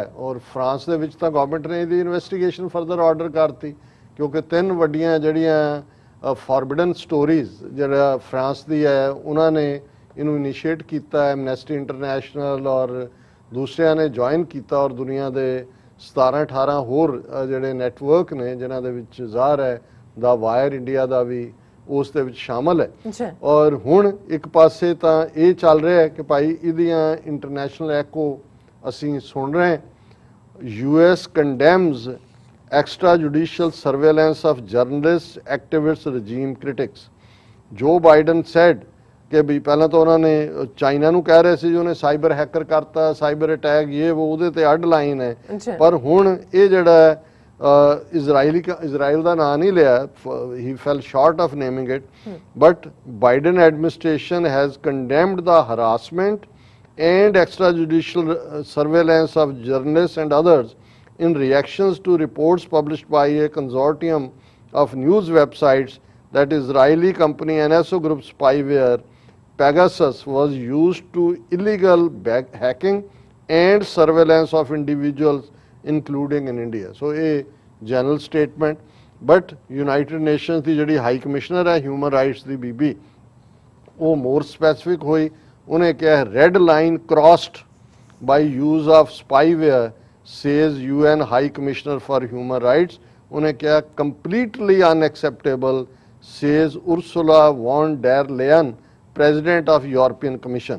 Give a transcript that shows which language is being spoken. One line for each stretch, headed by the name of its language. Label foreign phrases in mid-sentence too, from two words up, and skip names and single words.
Punjabi: ਔਰ ਫਰਾਂਸ ਦੇ ਵਿੱਚ ਤਾਂ ਗਵਰਨਮੈਂਟ ਨੇ ਇਹਦੀ
English: investigation further order
Punjabi: ਕਰਤੀ, ਕਿਉਂਕਿ 3 ਵੱਡੀਆਂ ਜਿਹੜੀਆਂ ਫੋਰਬਿਡਨ ਸਟੋਰੀਜ਼ ਜਿਹੜਾ ਫਰਾਂਸ ਦੀ ਹੈ, ਉਹਨਾਂ ਨੇ ਇਹਨੂੰ ਇਨੀਸ਼ੀਏਟ ਕੀਤਾ, ਐਮਨੈਸਟੀ ਇੰਟਰਨੈਸ਼ਨਲ ਔਰ ਦੂਸਰਿਆਂ ਨੇ ਜੁਆਇਨ ਕੀਤਾ, ਔਰ ਦੁਨੀਆ ਦੇ 17-18 ਹੋਰ ਜਿਹੜੇ ਨੈਟਵਰਕ ਨੇ ਜਿਨ੍ਹਾਂ ਦੇ ਵਿੱਚ ਜ਼ਾਹਰ ਹੈ ਦਾ ਵਾਇਰ ਇੰਡੀਆ ਦਾ ਵੀ ਉਸ ਦੇ ਵਿੱਚ ਸ਼ਾਮਲ ਹੈ। ਔਰ ਹੁਣ ਇੱਕ ਪਾਸੇ ਤਾਂ ਇਹ ਚੱਲ ਰਿਹਾ ਹੈ ਕਿ ਭਾਈ ਇਹਦੀਆਂ
English: international echo
Punjabi: ਅਸੀਂ ਸੁਣ ਰਹੇ ਹਾਂ,
English: US condemns extra judicial surveillance of journalists, activists, regime critics. Joe Biden said
Punjabi: ਕਿ ਵੀ ਪਹਿਲਾਂ ਤਾਂ ਉਹਨਾਂ ਨੇ ਚਾਈਨਾ ਨੂੰ ਕਹਿ ਰਹੇ ਸੀ ਜੀ ਉਹਨੇ
English: cyber hacker
Punjabi: ਕਰਤਾ,
English: cyber attack,
Punjabi: ਇਹ ਉਹਦੇ ਤੇ ਅੱਡ ਲਾਈਨ ਹੈ। ਪਰ ਹੁਣ ਇਹ ਜਿਹੜਾ ਇਜ਼ਰਾਈਲ ਦਾ ਨਾਂ ਨਹੀਂ ਲਿਆ,
English: he fell short of naming it, but Biden administration has condemned the harassment and extrajudicial surveillance of journalists and others in reactions to reports published by a consortium of news websites that Israeli company NSO Group spyware Pegasus was used to illegal hacking and surveillance of individuals including in India. So a general statement, but
Punjabi: United Nations ਦੀ ਜਿਹੜੀ
English: high commissioner
Punjabi: ਹੈ
English: human rights
Punjabi: ਦੀ ਬੀਬੀ, ਉਹ
English: more specific
Punjabi: ਹੋਈ। ਉਹਨੇ ਕਿਹਾ
English: red line crossed by use of spyware says UN High Commissioner for Human Rights.
Punjabi: ਉਹਨੇ ਕਿਹਾ
English: completely unacceptable says Ursula von der Leyen President of European Commission.